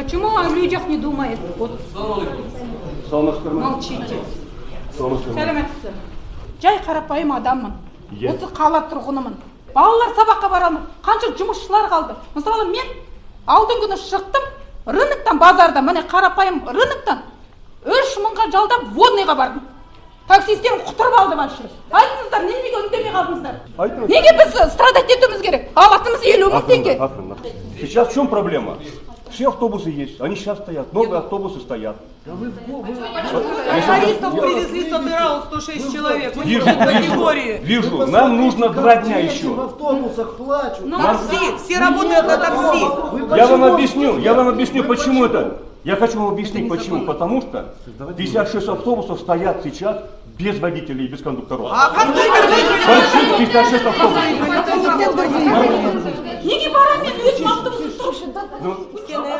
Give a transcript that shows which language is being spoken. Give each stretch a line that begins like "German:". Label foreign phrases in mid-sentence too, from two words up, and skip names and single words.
Russian: Почему о людях не думает? Вот. Молчите.
Kazakh: Сәлеметсіз. Жай қарапайым адаммын. Осы қала тұрғынымын. Балалар сабаққа барамын. Қанша жұмысшылар қалды. Мысалы мен алдың күні шықтым, рыноктан базарда, міне қарапайым рыноктан 3000-ға жалдап водныйға бардым. Таксистен құтырып алды машина. Айтыңыздар, неге үндемей қалдыңыздар? Неге біз страдать етуіміз керек? Алатымыз 50 000 теңге.
Russian: Сейчас в чем проблема? Все автобусы есть, они сейчас стоят, новые автобусы стоят. Туристов привезли с Атырау 106 человек. Вижу, нам нужно 2 дня еще. В автобусах плачут. Такси, все работают на такси. Я вам объясню, почему это. Я хочу вам объяснить, почему. Потому что 56 автобусов стоят сейчас без водителей и без кондукторов. А как вы Больших 56 автобусов.
Kazakh: Неге барам мен өзім автобусым тұрып?